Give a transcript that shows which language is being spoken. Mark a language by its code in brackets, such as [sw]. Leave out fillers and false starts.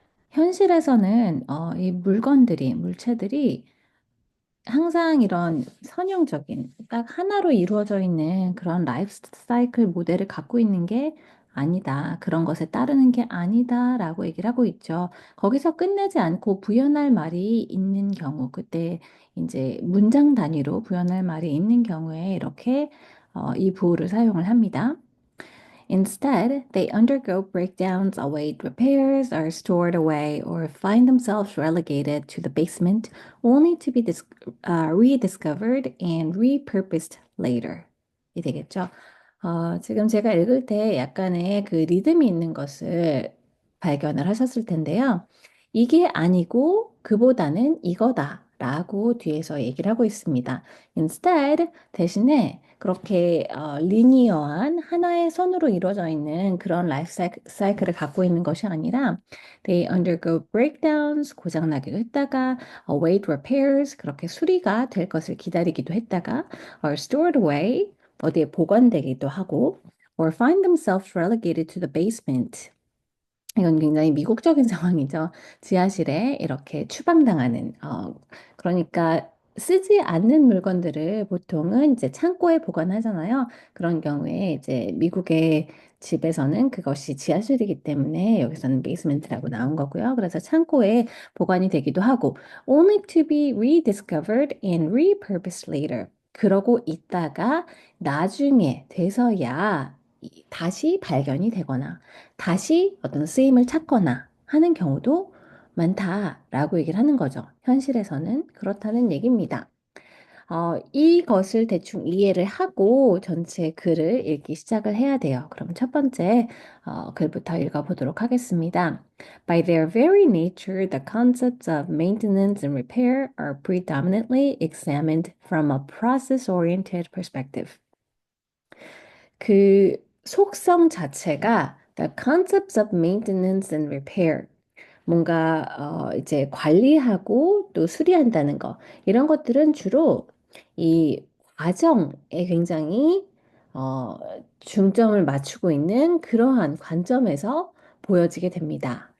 [ko] 현실에서는 이 물체들이 항상 이런 선형적인 딱 하나로 이루어져 있는 그런 라이프 사이클 모델을 갖고 있는 게 아니다. 그런 것에 따르는 게 아니다라고 얘기를 하고 있죠. 거기서 끝내지 않고 부연할 말이 있는 경우, 그때 이제 문장 단위로 부연할 말이 있는 경우에 이렇게 이 부호를 사용을 합니다. [en] Instead, they undergo breakdowns, await repairs, are stored away, or find themselves relegated to the basement only to be rediscovered and repurposed later. [ko] 이 되겠죠? 지금 제가 읽을 때 약간의 그 리듬이 있는 것을 발견을 하셨을 텐데요. 이게 아니고 그보다는 이거다라고 뒤에서 얘기를 하고 있습니다. [en] Instead, [ko] 대신에 그렇게 리니어한 하나의 선으로 이루어져 있는 그런 라이프 사이클을 갖고 있는 것이 아니라 [en] they undergo breakdowns, [ko] 고장나기도 했다가 [en] await repairs, [ko] 그렇게 수리가 될 것을 기다리기도 했다가 [en] are stored away, [ko] 어디에 보관되기도 하고 [en] or find themselves relegated to the basement. [ko] 이건 굉장히 미국적인 상황이죠. 지하실에 이렇게 추방당하는, 그러니까 쓰지 않는 물건들을 보통은 이제 창고에 보관하잖아요. 그런 경우에 이제 미국의 집에서는 그것이 지하실이기 때문에 여기서는 베이스멘트라고 나온 거고요. 그래서 창고에 보관이 되기도 하고, [en] only to be rediscovered and repurposed later. [ko] 그러고 있다가 나중에 돼서야 다시 발견이 되거나 다시 어떤 쓰임을 찾거나 하는 경우도 많다라고 얘기를 하는 거죠. 현실에서는 그렇다는 얘기입니다. 이것을 대충 이해를 하고 전체 글을 읽기 시작을 해야 돼요. 그럼 첫 번째 글부터 읽어보도록 하겠습니다. [en] By their very nature, the concepts of maintenance and repair are predominantly examined from a process-oriented perspective. [ko] 그 속성 자체가 [en] the concepts of maintenance and repair [ko] 뭔가 이제 관리하고 또 수리한다는 거 이런 것들은 주로 이 과정에 굉장히 어, 중점을 맞추고 있는 그러한 관점에서 보여지게 됩니다.